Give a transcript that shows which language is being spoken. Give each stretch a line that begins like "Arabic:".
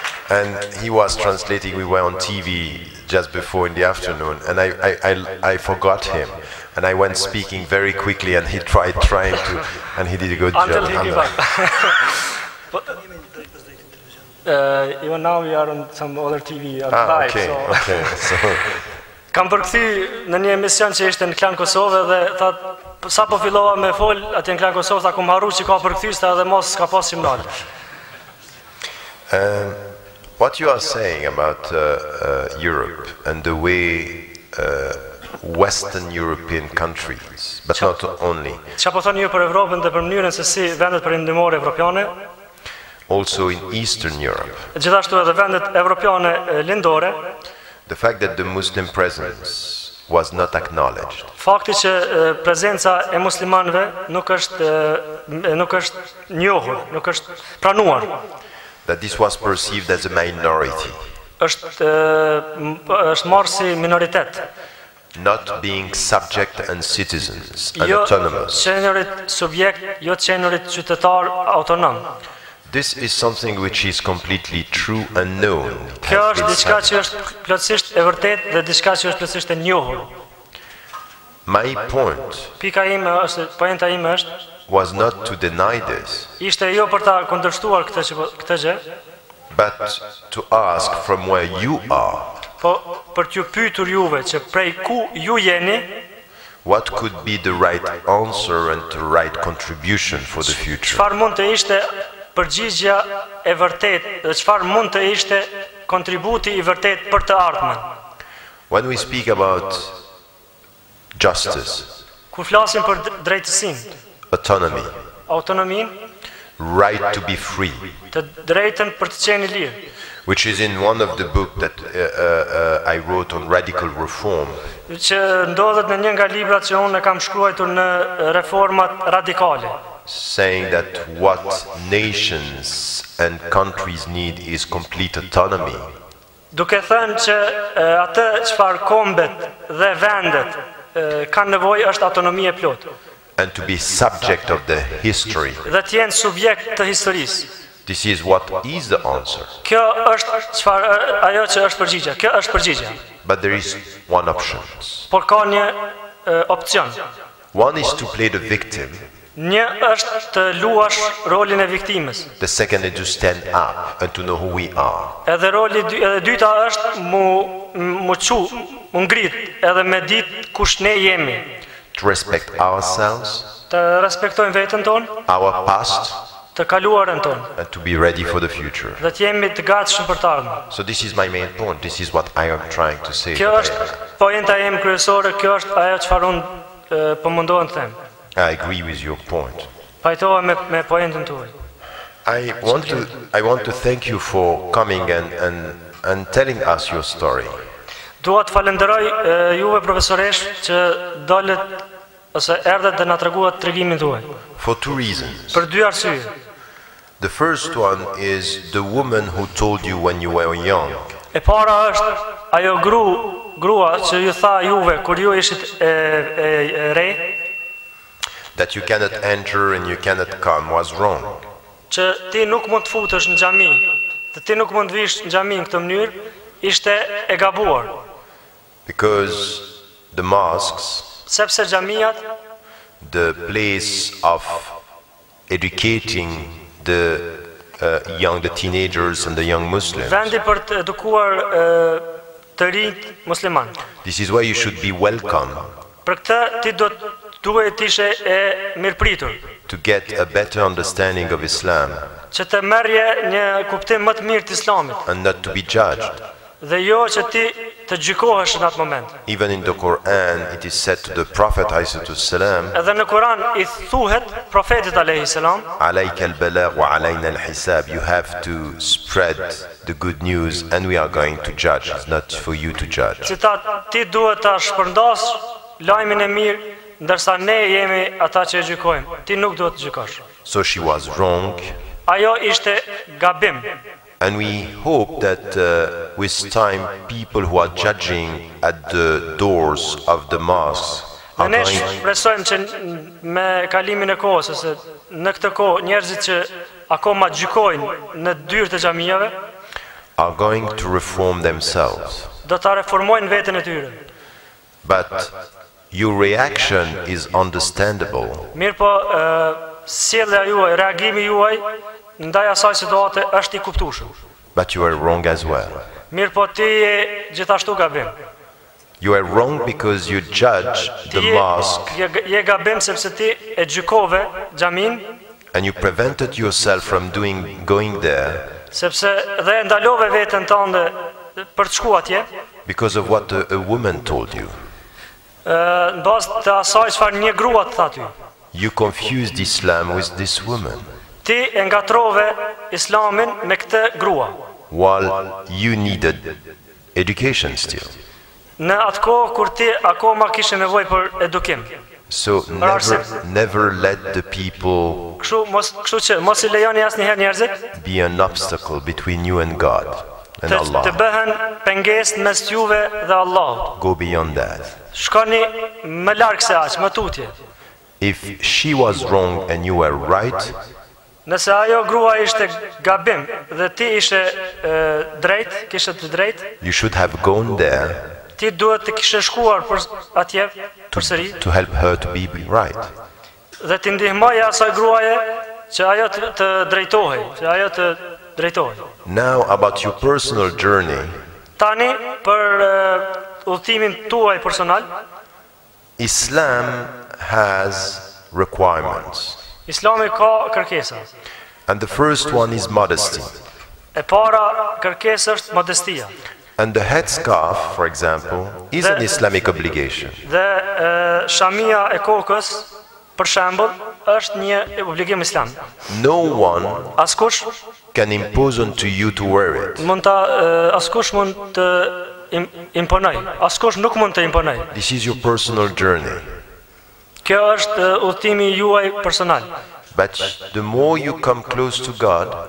English: And he was translating, we were on TV just before in the afternoon, and I forgot him. And I went speaking very quickly, and he tried trying to, and he did a good job. Until he gave up. Even now we are on some other TV live. Okay, so. okay. So.
Albanian: Kam përkthy në një emision që ishte në Klan Kosovë dhe tha sa po fillova me fol atje në Klan Kosovë, tha kum harru që ka përkthysta edhe mos ka pas simnal.
English: What you are saying about Europe and the way Western European countries, but not only.
Albanian: Çfarë po thoni ju për Evropën dhe për mënyrën se si vendet perëndimore evropiane?
English: Also in Eastern Europe.
Albanian: Gjithashtu edhe vendet evropiane lindore.
English: The fact that the Muslim presence was not acknowledged.
Albanian: Fakti që prezenca e muslimanëve nuk është njohur, nuk është pranuar.
English: That this was perceived as a minority.
Albanian: Është marrë si minoritet.
English: Not being subject and citizens and autonomous.
Albanian: Qenurit subjekt, jo qenurit qytetar autonom.
English: This is something which is completely true and known.
Albanian: Kjo është diçka që është plotësisht e vërtetë dhe diçka që është plotësisht e njohur.
English: My point
Albanian: pointa ime është
English: was not to deny this.
Albanian: Ishte jo për ta kundërshtuar këtë gjë,
English: but to ask from where you are.
Albanian: Po për t'ju pyetur juve që prej ku ju jeni,
English: what could be the right answer and the right contribution for the future.
Albanian: Çfarë mund të ishte përgjigjja e vërtetë dhe çfarë mund të ishte kontributi i vërtetë për të ardhmen.
English: When we speak about justice,
Albanian: kur flasim për drejtësinë,
English: autonomy, right to be free,
Albanian: të drejtën për të qenë i lirë,
English: which is in one of the books that I wrote on radical reform.
Albanian: Që ndodhet në një nga librat që unë kam shkruar në reformat radikale.
English: Saying that what nations and countries need is complete autonomy.
Albanian: Duke thënë që atë çfarë kombet dhe vendet kanë nevojë është autonomia e plotë.
English: And to be subject of the history.
Albanian: Dhe të jenë subjekt të historisë.
English: This is what is the answer.
Albanian: Kjo është ajo që është përgjigjja. Kjo është përgjigjja.
English: But there is one option.
Albanian: Por ka një opcion.
English: One is to play the victim.
Albanian: Një është të luash rolin e viktimës.
English: The second is to stand up and to know who we are.
Albanian: Edhe dyta është mu ngrit edhe me ditë kush ne jemi.
English: To respect ourselves.
Albanian: Të respektojmë veten tonë.
English: Our past.
Albanian: Të kaluarën tonë.
English: And to be ready for the future.
Albanian: Dhe të jemi të gatshëm për të ardhmen.
English: So this is my main point. This is what I am trying to say.
Albanian: Kjo është pointa ime kryesore, kjo është ajo çfarë unë po mundohem të them.
English: I agree with your point.
Albanian: Pajtohem me pointën tuaj.
English: I want to thank you for coming and telling us your story.
Albanian: Dua të falenderoj juve profesoresh që dalët ose erdhët dhe na treguat tregimin tuaj.
English: For two reasons.
Albanian: Për dy arsye.
English: The first one is the woman who told you when you were young.
Albanian: E para është ajo grua që ju tha juve kur ju ishit e re.
English: That you cannot enter and you cannot come was wrong.
Albanian: Që ti nuk mund të futesh në xhami, dhe ti nuk mund të vish në xhami në këtë mënyrë, ishte e gabuar.
English: Because the mosques,
Albanian: sepse xhamiat,
English: the place of educating the teenagers and the young Muslims.
Albanian: Vendi për të edukuar të rinjt musliman.
English: This is where you should be welcome.
Albanian: Për këtë ti duhet të ishe e mirëpritur.
English: To get a better understanding of Islam.
Albanian: Që të merrje një kuptim më të mirë të Islamit.
English: And not to be judged.
Albanian: Dhe jo që ti të gjykohesh në atë moment.
English: Even in the Quran it is said to the Prophet ﷺ.
Albanian: Edhe në Kur'an I thuhet profetit alayhi salam.
Arabic: Alayka al-balagh wa alayna al-hisab.
English: You have to spread the good news and we are going to judge. It's not for you to judge.
Albanian: Citat, ti duhet ta shpërndas lajmin e mirë, ndërsa ne jemi ata që e gjykojmë. Ti nuk duhet të gjykosh.
English: So she was wrong.
Albanian: Ajo ishte gabim.
English: And we hope that with time people who are judging at the doors of the mosques are going to
Albanian: shpresojmë që me kalimin e kohës ose në këtë kohë njerëzit që akoma gjykojnë në dyert e xhamive
English: are going to reform themselves.
Albanian: Do ta reformojnë veten e tyre.
English: But your reaction is understandable.
Albanian: Mirë po, sjellja juaj, reagimi juaj ndaj asaj situate është I kuptueshëm.
English: But you are wrong as well.
Albanian: Mirë po ti je gjithashtu gabim.
English: You are wrong because you judge the mosque.
Albanian: Je gabim sepse ti e gjykove xhamin.
English: And you prevented yourself from going there.
Albanian: Sepse dhe ndalove veten tënde për të shkuar atje.
English: Because of what a woman told you.
Albanian: Në bazë të asaj çfarë një grua të tha ty.
English: You confused Islam with this woman.
Albanian: Ti e ngatrove Islamin me këtë grua.
English: While you needed education still.
Albanian: në atë kohë kur ti akoma kishe nevojë për edukim.
English: So never let the people
Albanian: Kështu që mos I lejoni asnjëherë njerëzit
English: be an obstacle between you and God and
Albanian: të
English: Allah.
Albanian: bëhen pengesë mes juve dhe Allahut.
English: Go beyond that.
Albanian: Shkoni më larg se aq, më tutje.
English: If she was wrong and you were right,
Albanian: Nëse ajo grua ishte gabim dhe ti ishe drejt, kishe të drejt,
English: you should have gone there
Albanian: ti duhet të kishe shkuar për atje përsëri
English: to help her to be right.
Albanian: dhe ti ndihmoje asaj gruaje që ajo të drejtohej, që ajo të drejtohej.
English: Now about your personal journey,
Albanian: Tani për udhëtimin tuaj personal,
English: Islam has requirements.
Albanian: Islami ka kërkesa.
English: And the first one is modesty.
Albanian: E para kërkesa është modestia.
English: And the headscarf, for example, is an Islamic obligation.
Albanian: Dhe shamia e kokës, për shembull, është një obligim islam.
English: No one
Albanian: Askush
English: can impose onto you to wear it.
Albanian: Askush mund të imponoj. Askush nuk mund të imponoj.
English: This is your personal journey.
Albanian: Kjo është udhëtimi juaj personal.
English: But the more you come close to God,